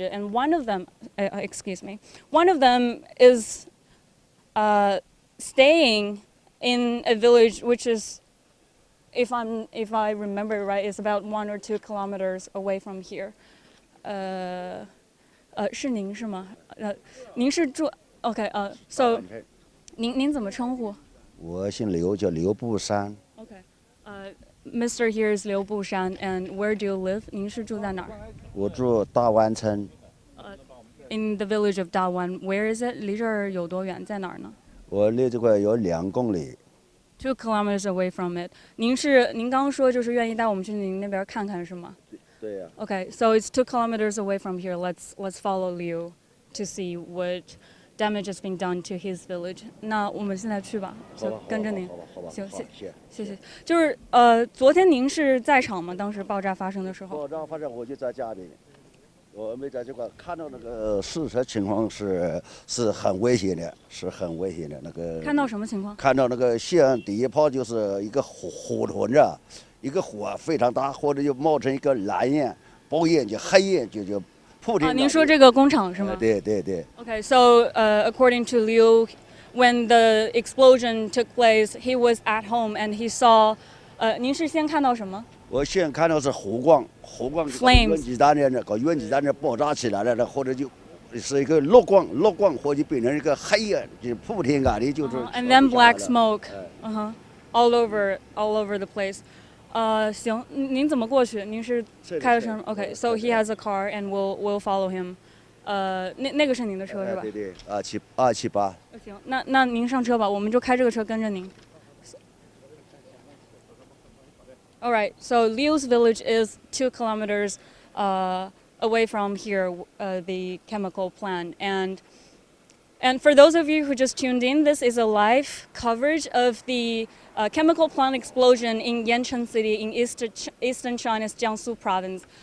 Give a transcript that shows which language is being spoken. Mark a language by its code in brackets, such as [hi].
[en] And one of them, one of them is staying in a village which is, if I remember right, is about 1 or 2 kilometers away from here. [zh] 是您是吗？您是住 [en] OK so [zh] 您怎么称呼？我姓刘，叫刘步山。 [en] Okay, Mr. here is [zh] 刘步山, [en] and where do you live? [zh] 您是住在哪儿？我住大湾村。 [en] In the village of Dawan. Where is it? [zh] 离这儿有多远？在哪儿呢？我离这块有2公里。 [en] 2 kilometers away from it. [zh] 您刚刚说就是愿意带我们去您那边看看是吗？对呀。 [en] Okay, so it's 2 kilometers away from here. Let's follow Liu to see what damage has been done to his village. [zh] 那我们现在去吧，就跟着您。行，谢谢。就是昨天您是在场吗？当时爆炸发生的时候？爆炸发生我就在家里，我没在这块看到那个事实情况是很危险的，是很危险的那个。看到什么情况？看到那个线第一炮就是一个火团着，一个火非常大，或者就冒成一个蓝焰、爆焰，就黑焰就铺天。您说这个工厂是吗？对。 [en] Okay, so according to Liu, when the explosion took place, he was at home and he saw. [zh] 您是先看到什么？我先看到是火光原子弹的，搞原子弹的爆炸起来了，或者就是一个落光，或者变成一个黑焰，就铺天盖地就是。 [en] And then black smoke, all over the place. [zh] 行，您怎么过去？您是开的车吗 [en] ？Okay, so he has a car and we'll follow him. [zh] 那个是您的车是吧？对，278。行，那您上车吧，我们就开这个车跟着您。 [en] All right, so Liu's village is 2 kilometers away from here, the chemical plant. And for those of you who just tuned in, this is a live coverage of the chemical plant explosion in Yancheng City in eastern China's Jiangsu province.